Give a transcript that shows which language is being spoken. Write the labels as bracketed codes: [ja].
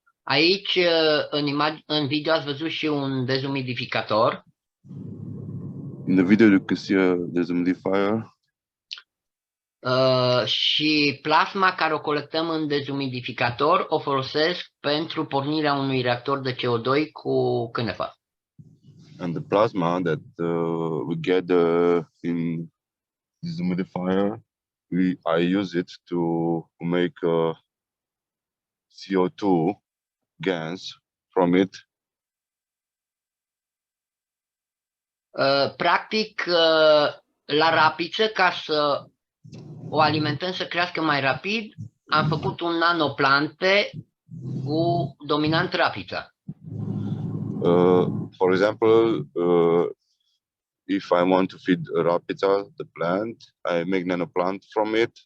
[ro] Aici, în video ați văzut și un dezumidificator. [en] In the video, you can see a dehumidifier. [ro] Și plasma care o colectăm în dezumidificator o folosesc pentru pornirea unui reactor de CO2 cu cânepă. [en] And the plasma that we get in dehumidifier, I use it to make CO2 gas from it. [ro] Practic, la rapiță, ca să o alimentăm să crească mai rapid, am făcut un nanoplante cu dominant rapiță. [en] For example, if I want to feed Rapita, the plant, I make nanoplant from it.